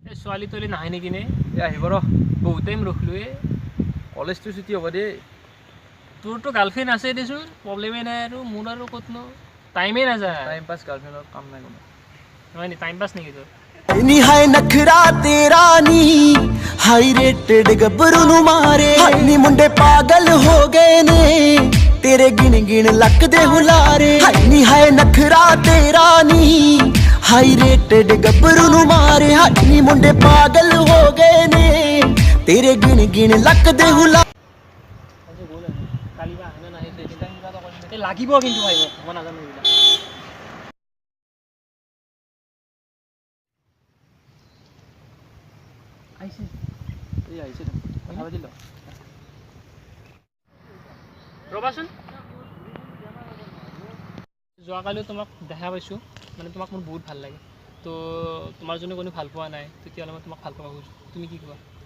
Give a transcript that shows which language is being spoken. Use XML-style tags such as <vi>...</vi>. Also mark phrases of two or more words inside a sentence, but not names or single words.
<as>ছোৱালী তোৱালী নাহে নেকি নে? এই আহিব ৰ বহুত টাইম ৰখিলোঁ কলেজটো ছুটি হ'ব দেই তোৰতো গাৰ্লফ্ৰেণ্ড আছে দেচোন প্ৰব্লেমেই নাই আৰু মোৰ আৰু ক'তনো টাইমেই নাযায়</as> <en>time pass</en> <as>গাৰ্লফ্ৰেণ্ডৰ কাম নাই কোনো নহয় নি</as> <en>time pass</en> <as>নেকি তোৰ</as> <pa>ਨਿਹਾਏ ਨਖਰਾ ਤੇਰਾ ਨੀ</pa> <en>high rated</en> <pa>ਗਬਰੂ ਨੂੰ ਮਾਰੇ ਨੀ ਮੁੰਡੇ ਪਾਗਲ ਹੋ ਗਏ ਨੇ ਤੇਰੇ ਗਿਣ ਗਿਣ ਲੱਕ ਦੇ ਹੁਲਾਰੇ ਨਿਹਾਏ ਨਖਰਾ ਤੇਰਾ ਨੀ</pa> <en>high rated</en> <pa>ਗਬਰੂ ਨੂੰ ਮਾਰੇ ਨੀ ਮੁੰਡੇ ਪਾਗਲ ਹੋ ਗਏ ਨੇ ਤੇਰੇ ਗਿਣ ਗਿਣ ਲੱਕ ਦੇ ਹੁਲਾਰੇ</pa> <as>কালি বা আহে নাহে লাগিব কিন্তু ভাবিব মই নাজানো এইবিলাক আহিছে এই আহিছে কথা পাতিল ৰ'বাচোন যোৱাকালিও তোমাক দেখা পাইছোঁ মানে তোমাক মোৰ বহুত ভাল লাগে তো তোমাৰ যদি কোনো ভাল পোৱা নাই তেতিয়াহ'লে মই তোমাক ভাল পাব খুজিছোঁ তুমি কি কোৱা</as>